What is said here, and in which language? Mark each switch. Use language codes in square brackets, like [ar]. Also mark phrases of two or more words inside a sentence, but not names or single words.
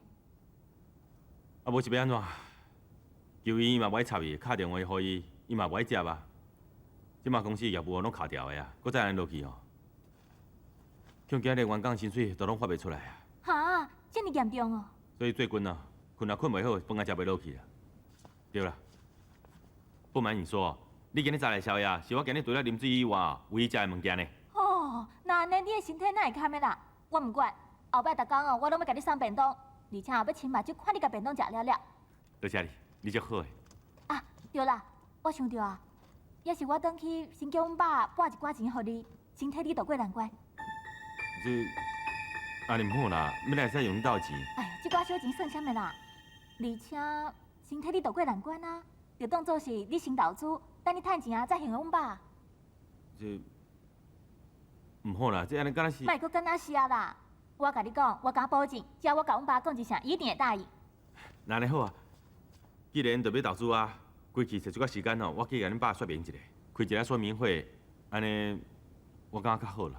[nan] 啊，无是要安怎？求伊嘛无爱插伊，敲电话互伊，伊嘛无爱接啊。即马公司业务拢卡掉的啊，搁再安尼落去哦，恐惊连员工薪水都拢发袂出来啊。哈，这么严重哦？所以最近啊，困也困袂好，饭也食袂落去啊。对啦，不瞒你说，你今日早来宵夜，是我今日除了啉水以外，唯一食的物件呢。哦，那安尼你的身体哪会堪的啦？我唔管，后摆逐工哦，我拢要甲你送便当，而且后要亲目睭看你甲便当食了了。多谢你，你足好诶。啊，对啦，我想到啊，要是我转去先叫阮爸拨一寡钱互你，先替你渡过难关。这安尼唔好啦，要来使用你兜的钱。哎呀，这寡小钱算什么啦？而且先替你渡过难关啊，就当做是你先投资，等你趁钱啊再还给阮爸。这唔好啦，这安尼敢若是。莫阁敢若是啊啦！我甲你讲，我敢保证，只要我甲阮爸讲一声，伊一定会答应。那安尼好啊，既然就要投资啊，过去找一寡时间哦，我去甲恁爸说明一下，开一个说明会，安尼我感觉较好啦。